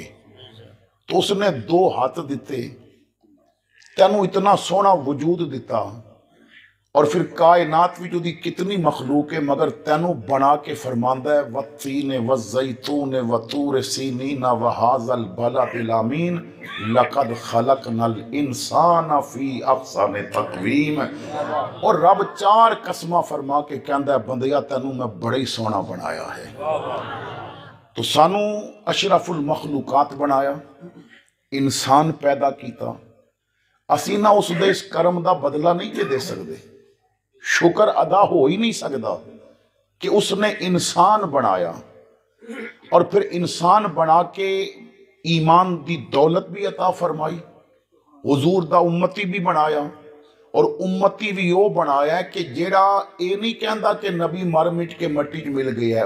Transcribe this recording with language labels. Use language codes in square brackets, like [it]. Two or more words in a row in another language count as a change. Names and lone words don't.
[pa] تو اس نے دو ہاتھ دتے، تینوں اتنا سوہنا وجود دتا، اور فیر کائنات بھی اس کی کتنی مخلوق ہے، مگر تینوں بنا کے فرماندا ہے [ar] والتين والزيتون وطور سينين وهذا البلد الأمين لقد خلقنا الإنسان في أحسن تقويم. [pa] اور رب چار قسماں فرما کے کہندا ہے، بندیا تینوں میں بڑا ہی سوہنا بنایا ہے. تو سانوں اشرف المخلوقات بنایا، انسان پیدا کیا. اسی نا اس دے اس کرم کا بدلہ نہیں دے سکتے، شکر ادا ہو ہی نہیں سکتا کہ اس نے انسان بنایا اور فیر انسان بنا کے ایمان کی دولت بھی عطا فرمائی، حضور دا امتی بھی بنایا، اور امتی بھی وہ بنایا کہ جیڑا یہ نہیں کہتا کہ نبی مر مٹ کے مٹی چ مل گیا ہے.